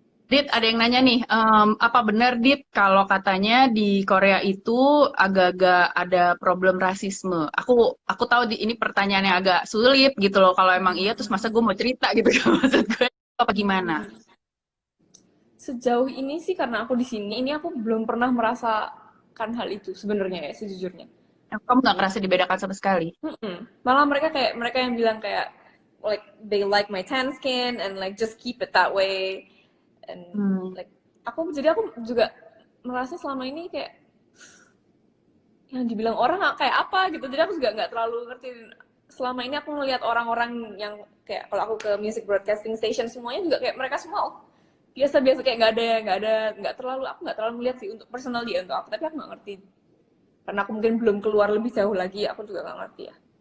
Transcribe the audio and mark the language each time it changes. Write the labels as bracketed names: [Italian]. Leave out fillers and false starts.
[Indonesian] Dit, ada yang nanya nih, apa benar Dit kalau katanya di Korea itu agak-agak ada problem rasisme? Aku tahu ini pertanyaan yang agak sulit gitu loh. Kalau emang iya, terus masa gue mau cerita gitu kan maksud gue apa gimana? Sejauh ini sih karena aku di sini, ini aku belum pernah merasakan hal itu sebenarnya ya, sejujurnya. Kamu nggak ngerasa dibedakan sama sekali? Malah mereka yang bilang kayak [English] like they like my tan skin and like just keep it that way, and Hmm. [Indonesian] like aku juga merasa selama ini kayak yang dibilang orang kayak apa gitu, jadi aku juga nggak terlalu ngerti. Selama ini aku ngelihat orang-orang yang kayak, kalau aku ke music broadcasting station semuanya juga kayak mereka semua biasa-biasa, kayak aku nggak terlalu melihat sih untuk personal dia untuk aku, tapi aku nggak ngerti karena aku mungkin belum keluar lebih jauh lagi, aku juga nggak ngerti ya.